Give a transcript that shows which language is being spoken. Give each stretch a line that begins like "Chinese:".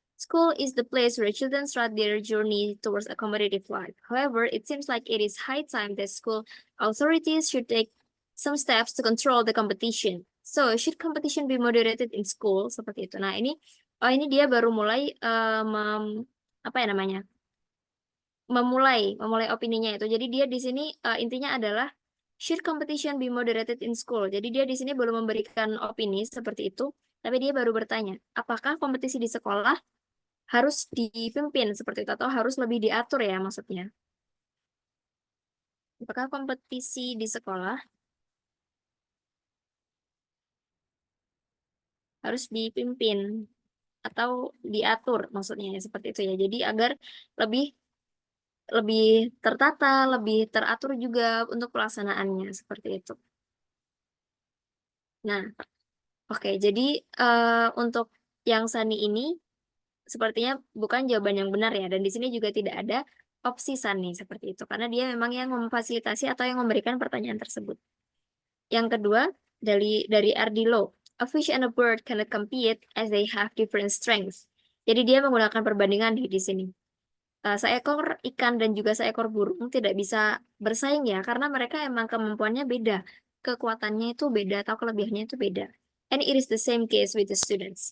English: School is the place where children start their journey towards a competitive life. However, it seems like it is high time that school authorities should take some steps to control the competition. So, should competition be moderated in school?
Indonesian: Seperti itu. Nah, ini dia baru mulai apa ya namanya? memulai opininya itu. Jadi dia di sini intinya adalah
English: should competition be moderated in school.
Indonesian: Jadi dia di sini belum memberikan opini seperti itu, tapi dia baru bertanya, apakah kompetisi di sekolah harus dipimpin seperti itu atau harus lebih diatur ya maksudnya? Apakah kompetisi di sekolah harus dipimpin atau diatur maksudnya ya, seperti itu ya. Jadi agar lebih lebih tertata, lebih teratur juga untuk pelaksanaannya seperti itu. Nah, oke, jadi untuk yang Sani ini sepertinya bukan jawaban yang benar ya, dan di sini juga tidak ada opsi Sani seperti itu, karena dia memang yang memfasilitasi atau yang memberikan pertanyaan tersebut. Yang kedua, dari
English: Ardilo, a fish and a bird cannot compete as they have different strengths.
Indonesian: Jadi dia menggunakan perbandingan di sini. Seekor ikan dan juga seekor burung tidak bisa bersaing ya, karena mereka emang kemampuannya beda, kekuatannya itu beda atau kelebihannya itu beda.
English: And it is the same case with the students.